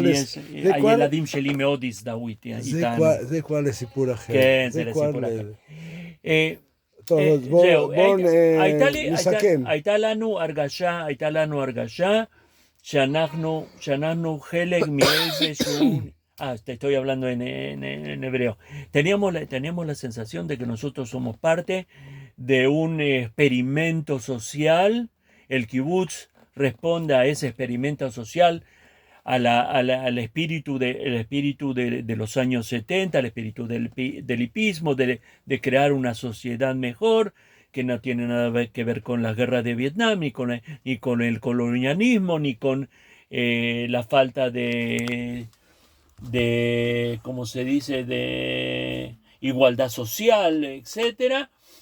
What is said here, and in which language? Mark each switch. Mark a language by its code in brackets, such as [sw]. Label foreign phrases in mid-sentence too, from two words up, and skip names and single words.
[he] הילדים שלי מאוד הזדהו איתנו. זה כבר לסיפור אחר. כן, זה לסיפור אחר. טוב, אז בואו נסכם. הייתה לנו הרגשה שאנחנו חלק מאיזשהו... [es] te estoy hablando en hebreo. Teníamos la sensación de que nosotros somos parte de un experimento social. El kibutz responde a ese experimento social, al espíritu de los años 70, al espíritu del hipismo, de crear una sociedad mejor, que no tiene nada que ver con la guerra de Vietnam, ni con el colonialismo, ni con la falta de, ¿cómo se dice?, de igualdad social, etcétera.